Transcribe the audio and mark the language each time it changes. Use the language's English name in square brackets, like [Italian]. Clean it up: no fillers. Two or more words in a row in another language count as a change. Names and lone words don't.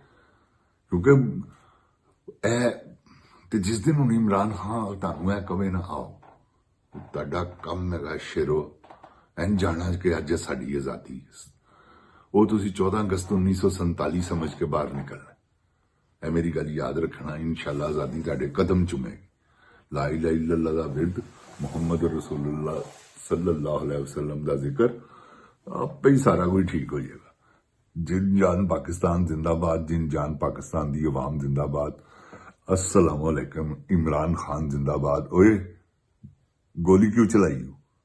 [Punjabi] ਕਿਉਂਕਿ ਇਹ ਤੇ ਜਿਸ ਦਿਨ ਹੁਣ ਇਮਰਾਨ ਖਾਨ ਤੁਹਾਨੂੰ ਇਹ ਕਵੇ ਨਾ ਆਓ, ਤੁਹਾਡਾ ਕੰਮ ਹੈਗਾ ਸ਼ੇਰੋ ਐਨ ਜਾਣਾ ਕਿ ਅੱਜ ਸਾਡੀ ਆਜ਼ਾਦੀ, ਉਹ ਤੁਸੀਂ 14 ਅਗਸਤ 1947 ਸਮਝ ਕੇ ਬਾਹਰ ਨਿਕਲਣਾ। ਇਹ ਮੇਰੀ ਗੱਲ ਯਾਦ ਰੱਖਣਾ। ਇਨਸ਼ਾਅੱਲਾ ਆਜ਼ਾਦੀ ਤੁਹਾਡੇ ਕਦਮ ਚੁਮੇਗੀ। [Arabic] لا إله إلا الله [Punjabi] ਦਾ ਵਿਰਦ, [Arabic] محمد رسول الله صلى الله عليه وسلم [Punjabi] ਦਾ ਜ਼ਿਕਰ, ਆਪੇ ਹੀ ਸਾਰਾ ਕੁਝ ਠੀਕ ਹੋ ਜਾਏਗਾ। ਜਿੰਨ ਜਾਨ ਪਾਕਿਸਤਾਨ ਜ਼ਿੰਦਾਬਾਦ, ਜਿਨ ਜਾਨ ਪਾਕਿਸਤਾਨ ਦੀ ਆਵਾਮ ਜ਼ਿੰਦਾਬਾਦ। [Arabic] السلام عليكم. [Urdu] عمران خان زندہ باد. اوئے گولی کیوں چلائی?